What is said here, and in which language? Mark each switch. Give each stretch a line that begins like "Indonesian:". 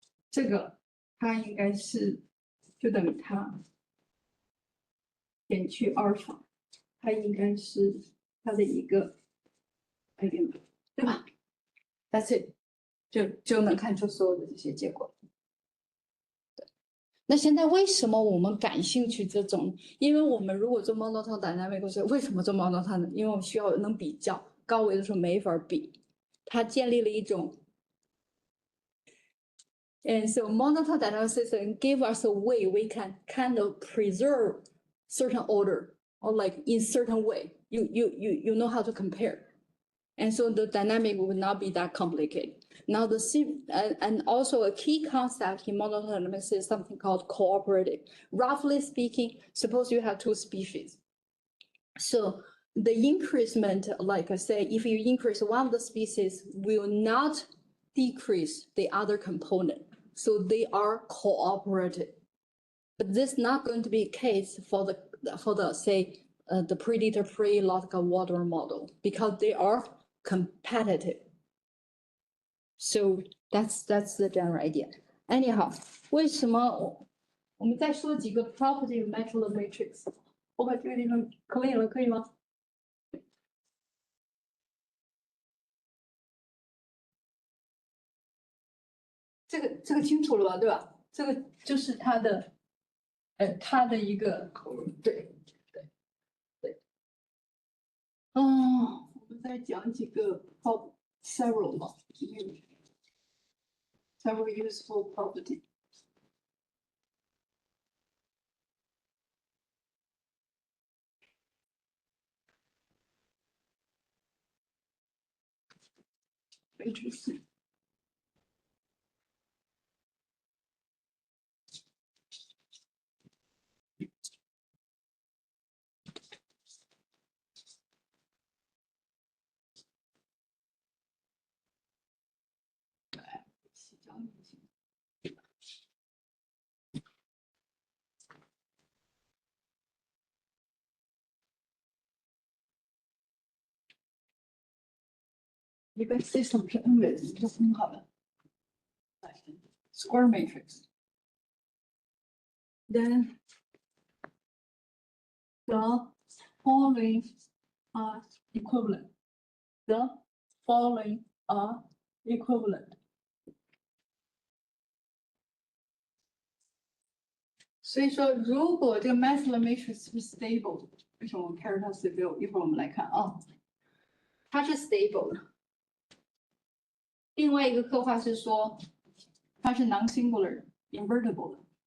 Chinese: 这个它应该是就等于它减去阿尔法，它应该是它的一个 eigenvector， 对吧 ？
English: That's it，
Chinese: 就能看出所有的这些结果。那现在为什么我们感兴趣这种？因为我们如果做 monotone dynamic，为什么做 monotone 呢？因为我们需要能比较，高维的时候没法比，它建立了一种。
English: And so monotone dynamic system give us a way we can kind of preserve certain order or like in certain way. You know how to compare. And so the dynamic will not be that complicated. Now and also a key concept in monotone dynamics is something called cooperative. Roughly speaking, suppose you have two species. So the increasement, like I say, if you increase one of the species, will not decrease the other component. So they are cooperative. But this is not going to be a case for the say the predator-prey logical water model because they are competitive. So that's the general idea. Anyhow,
Chinese: 为什么我们再说几个
English: property of metal matrix？
Chinese: 我把这个地方 clean 了，可以吗？这个清楚了吧？对吧？这个就是它的，它的一个对。我们再讲几个 several 嘛 ，
English: several useful property。 Interesting。
Chinese: 一个 system 是 n 维的，就分好了。
English: Square matrix. Then the following are equivalent. The following are equivalent.
Chinese: 所以说，如果这个 metal matrix 是 stable， 为什么我们 carry 它 stable？一会儿我们来看啊，它是 stable 的。另外一个刻画是说，它是 non-singular invertible 的。